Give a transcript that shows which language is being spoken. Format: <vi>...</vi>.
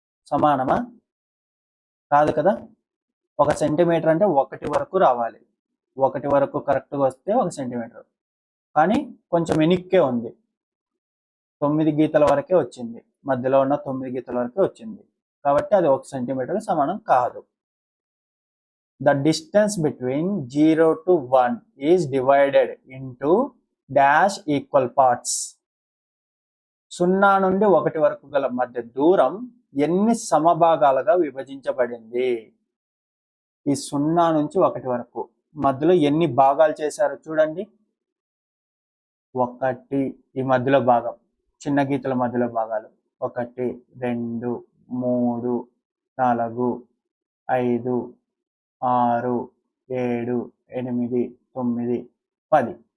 <te>సమానమా? కాదు కదా. 1 సెంటీమీటర్ అంటే 1 వరకు రావాలి. 1 వరకు కరెక్ట్గా వస్తే 1 సెంటీమీటర్. కానీ కొంచెం వెనక్కే ఉంది, 9 గీతల వరకే వచ్చింది, మధ్యలో ఉన్న 9 గీతల వరకే వచ్చింది. కాబట్టి అది 1 సెంటీమీటర్ సమానం కాదు.</te> <en>The distance between 0 to 1 is divided into dash equal parts.</en> <te>0 నుండి 1 వరకు గల మధ్య దూరం ఎన్ని సమభాగాలుగా విభజించబడింది? ఈ 0 నుంచి 1 వరకు మధ్యలో ఎన్ని భాగాలు చేశారో చూడండి. 1 ఈ మధ్యలో భాగం, చిన్న గీతల మధ్యలో భాగాలు 1 2 3 4 5 6 7 8 9 10.</te>